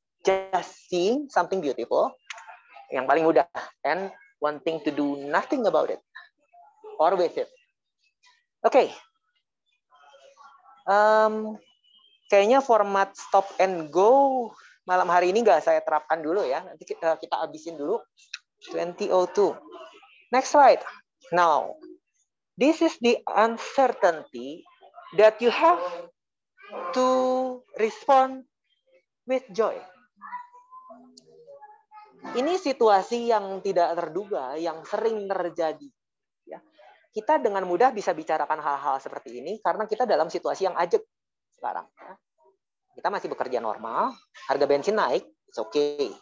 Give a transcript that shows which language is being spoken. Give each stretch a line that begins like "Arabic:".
English: Just seeing something beautiful, yang paling mudah, and wanting to do nothing about it or with it.
Indonesian: Oke. Kayaknya format stop and go malam hari ini nggak saya terapkan dulu ya. Nanti kita habisin dulu. 2002. Next slide.
English: Now, this is the uncertainty that you have to respond with joy.
Indonesian: Ini situasi yang tidak terduga, yang sering terjadi. Ya. Kita dengan mudah bisa bicarakan hal-hal seperti ini karena kita dalam situasi yang ajeg sekarang. Ya. Kita masih bekerja normal, harga bensin naik, it's okay.